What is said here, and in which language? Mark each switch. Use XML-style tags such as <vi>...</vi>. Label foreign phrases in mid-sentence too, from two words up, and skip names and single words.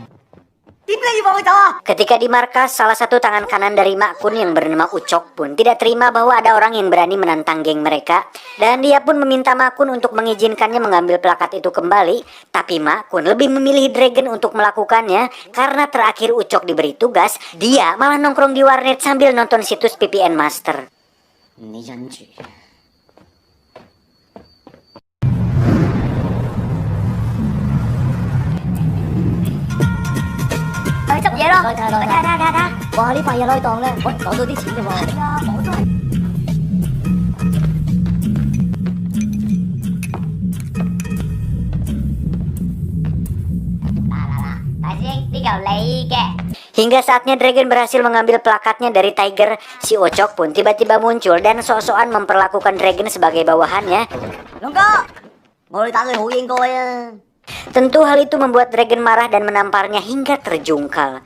<id>Ketika di markas, salah satu tangan kanan dari Mak Kun yang bernama Ucok pun tidak terima bahwa ada orang yang berani menantang geng mereka, dan dia pun meminta Mak Kun untuk mengizinkannya mengambil plakat itu kembali. Tapi Mak Kun lebih memilih Dragon untuk melakukannya, karena terakhir Ucok diberi tugas, dia malah nongkrong di warnet sambil nonton situs VPN Master.</id> <yue>你忍住。去執嘢咯，睇。哇！呢塊嘢攞去當咧，我攞到啲錢嘅喎。係啊，我都係。</yue> <id>Hingga saatnya Dragon berhasil mengambil plakatnya dari Tiger, si Ocok pun tiba-tiba muncul dan sok-sokan memperlakukan Dragon sebagai bawahannya. Tentu hal itu membuat Dragon marah dan menamparnya hingga terjungkal.</id>